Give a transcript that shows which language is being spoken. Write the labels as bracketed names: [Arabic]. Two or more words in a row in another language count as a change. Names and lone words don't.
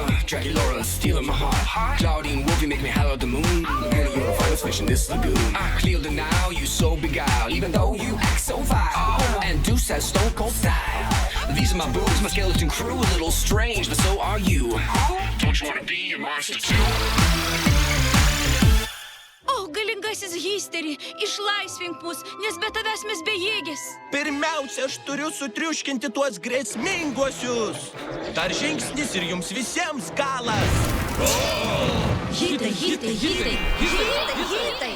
[English] Dracula stealing my heart. Claudine Wolfie make me holler at the moon. Penny, you're a finest fish in this lagoon. I clear the now, you so beguiled, even though you act so vile. And Deuce has stone cold style. These are my boobs, my skeleton crew, a little strange, but so are you. Don't you wanna be a monster too? [Lithuanian] O, galingasis hysteri, išlaisvink mus, nes be tavęs mes bejėgės. Pirmiausia, aš turiu sutriuškinti tuos grėsminguosius. Dar žingsnis ir jums visiems galas. Hitai, hitai, hitai, hitai, hitai.